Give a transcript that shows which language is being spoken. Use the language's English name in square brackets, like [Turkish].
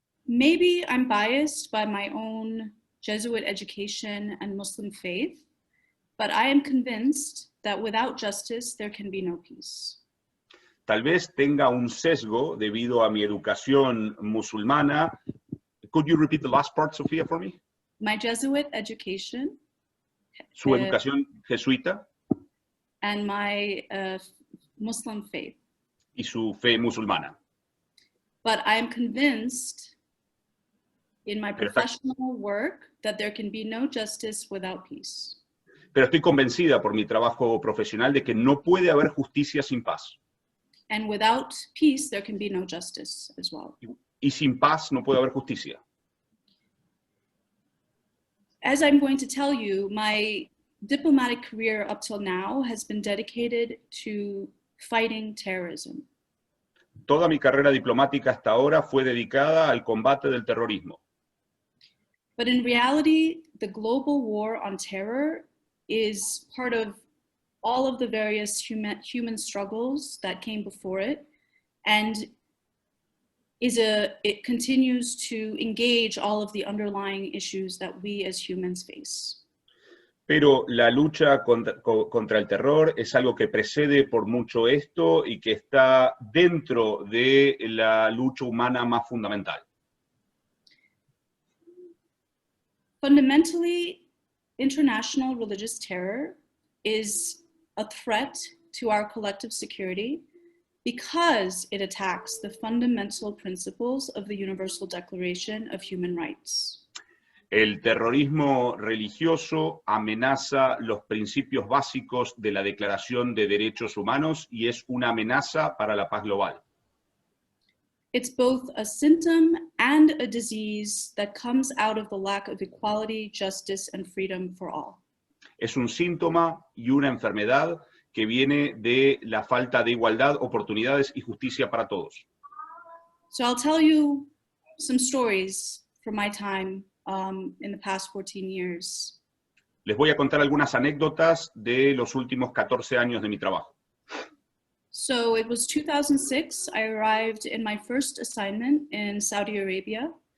[English] Maybe I'm biased by my own Jesuit education and Muslim faith, but I am convinced that without justice, there can be no peace. [Spanish] Tal vez tenga un sesgo debido a mi educación musulmana. [English] Could you repeat the last part, Sofía, for me? My Jesuit education. [Spanish] Su educación jesuita. [English] And my Muslim faith. [Spanish] Y su fe musulmana. [English] but I am convinced in my [Spanish] Perfecto. [English] professional work that there can be no justice without peace. [Spanish] Pero estoy convencida por mi trabajo profesional de que no puede haber justicia sin paz. [English] And without peace, there can be no justice as well. [Spanish] Y sin paz no puede haber justicia. [English] As I'm going to tell you, my diplomatic career up till now has been dedicated to fighting terrorism. [Spanish] Toda mi carrera diplomática hasta ahora fue dedicada al combate del terrorismo. [English] But in reality, the global war on terror is part of all of the various human struggles that came before it, and it continues to engage all of the underlying issues that we as humans face. [Spanish] Pero la lucha contra el terror es algo que precede por mucho esto y que está dentro de la lucha humana más fundamental. [English] Fundamentally, international religious terror is a threat to our collective security because it attacks the fundamental principles of the Universal Declaration of Human Rights. [Spanish] El terrorismo religioso amenaza los principios básicos de la Declaración de Derechos Humanos y es una amenaza para la paz global. [English] It's both a symptom and a disease that comes out of the lack of equality, justice, and freedom for all. [Spanish] Es un síntoma y una enfermedad que viene de la falta de igualdad, oportunidades y justicia para todos. [English] So I'll tell you some stories from my time in the past 14 years. [Spanish] Les voy a contar algunas anécdotas de los últimos 14 años de mi trabajo. [English] So it was 2006, I arrived in my first assignment in Saudi Arabia.